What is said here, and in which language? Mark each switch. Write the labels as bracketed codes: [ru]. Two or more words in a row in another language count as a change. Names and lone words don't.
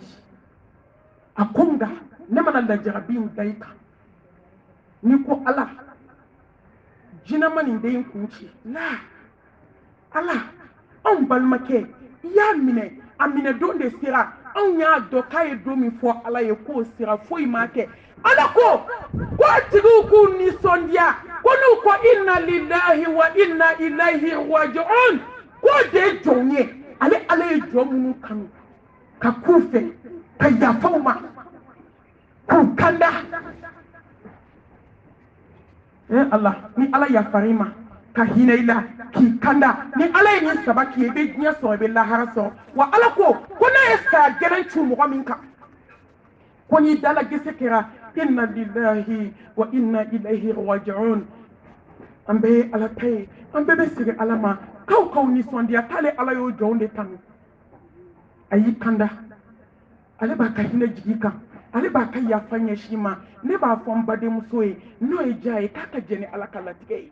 [bm] A ko nka ne mana lajarabi in da i kan n'i ko Ala jinɛ ma nin den kun ci la Ala anw balimakɛ i y'a minɛ a minɛ don de sera anw y'a dɔn k'a ye don min fɔ Ala ye k'o sera foyi ma kɛ. Ala ko a tigiw k'u nisɔndiya ko n'u ko [ar] إنا لله وإنا إليه راجعون [bm] k'o de ye jɔnw ye. Ala ye jɔn minnu kanu ka k'u fɛ ka yafa u ma k'u kanda. Allah ni Ala yafar'i ma ka hinɛ i la k'i kanda ni Ala ye nin saba k'i ye i bɛ diɲɛ sɔrɔ i bɛ lahara sɔrɔ. Wa Ala ko n'a ye saya gɛlɛn cu mɔgɔ min kan ko n'i dala gese kɛra [ar] إنا لله وإنا إليه راجعون. [bm] An bɛɛ ye Ala ta ye an bɛɛ bɛ segin Ala ma k'aw nisɔndiya k'ale Ala y'o jɔnw de kanu. A y'i kanda ale b'a ka hinɛ jigi kan ale b'a ka yafa ɲɛsin ma. Ne b'a fɔ n badenmuso ye n'o ye diya ye k'a ka jɛn ni Ala ka latigɛ ye.